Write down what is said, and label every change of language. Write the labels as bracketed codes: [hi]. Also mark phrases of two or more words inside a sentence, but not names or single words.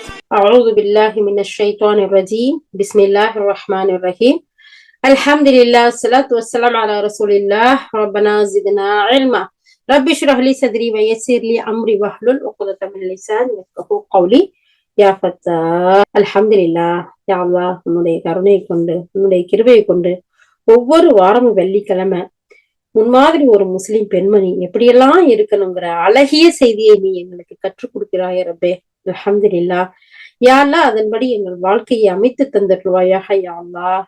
[ar] أعوذ بالله من الشيطان الرجيم بسم الله الرحمن الرحيم الحمد لله الصلاة والسلام على رسول الله ربنا زدنا علما رب اشرح لي صدري ويسر لي أمري واحلل عقدة من لساني يفقهوا قولي يا فتاح الحمد لله يا الله [ta] உன்னுடைய கருணை கொண்டு உன்னுடைய கிருபையை கொண்டு ஒவ்வொரு வாரமும் வெள்ளிக்கிழமை முன்மாதிரி ஒரு முஸ்லிம் பெண்மணி எப்படியெல்லாம் இருக்கணுங்கிற அழகிய செய்தியை நீ எங்களுக்கு கற்றுக் கொடுக்கிறாய் ரப்பே. [ar] الحمد لله. يا الله, [ta] அதன்படி எங்கள் வாழ்க்கையை அமைத்து தந்துடுவாயாக [ar] يا الله.